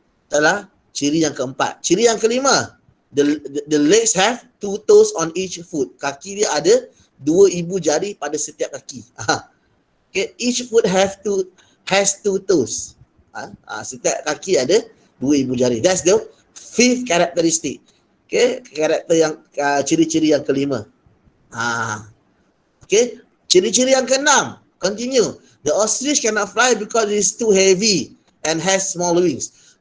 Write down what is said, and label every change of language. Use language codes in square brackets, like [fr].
[ms] Itulah ciri yang keempat. Ciri yang kelima, [en] the legs have 2 toes on each foot. [ms] Kaki dia ada 2 ibu jari pada setiap kaki. [en] Okay, each foot has 2 toes. [ms] Setiap kaki ada 2 ibu jari. [en] That's the 5th characteristic. [ms] Okay, karakter yang ciri-ciri yang kelima. Okay, ciri-ciri yang keenam. [en] Continue. The ostrich cannot fly because it is too heavy and has small wings.